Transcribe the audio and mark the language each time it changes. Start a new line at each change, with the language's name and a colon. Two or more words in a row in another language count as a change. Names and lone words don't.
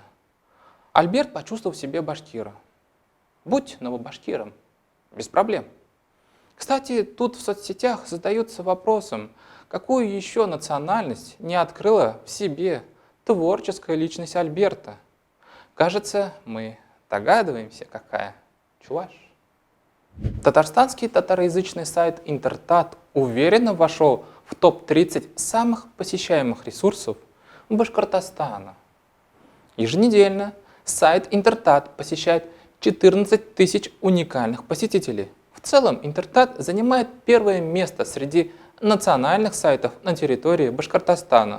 Russian: Альберт почувствовал в себе башкира. Будь новобашкиром, без проблем. Кстати, тут в соцсетях задаются вопросом, какую еще национальность не открыла в себе творческая личность Альберта? Кажется, мы догадываемся, какая. Чуваш. Татарстанский татароязычный сайт Интертат уверенно вошел в топ-30 самых посещаемых ресурсов Башкортостана. Еженедельно сайт Интертат посещает 14 тысяч уникальных посетителей. В целом Интертат занимает первое место среди национальных сайтов на территории Башкортостана.